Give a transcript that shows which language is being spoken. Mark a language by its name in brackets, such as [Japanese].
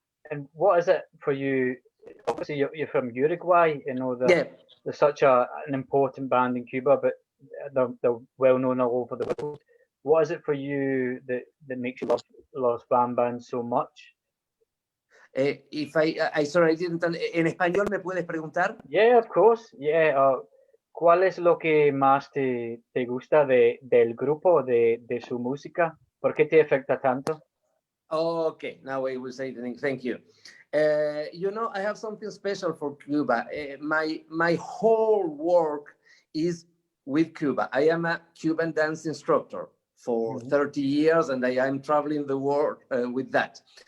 [English] And what is it for you obviously you're from Uruguay. You know that Yeah. there's such an important band in Cuba, but they're well known all over the world. What is it for you that makes you love Los Bambans so much? If I sorry, I didn't. [Spanish] ¿En español me puedes preguntar? [English] Yeah, of course. Yeah. [Spanish] ¿Cuál es lo que más te gusta del grupo, de su música? ¿Por qué te afecta tanto? [English] Okay, now I will say the thing. Thank you. You know, I have something special for Cuba. My whole work is with Cuba. I am a Cuban dance instructor for 30 years, and I am traveling the world with that.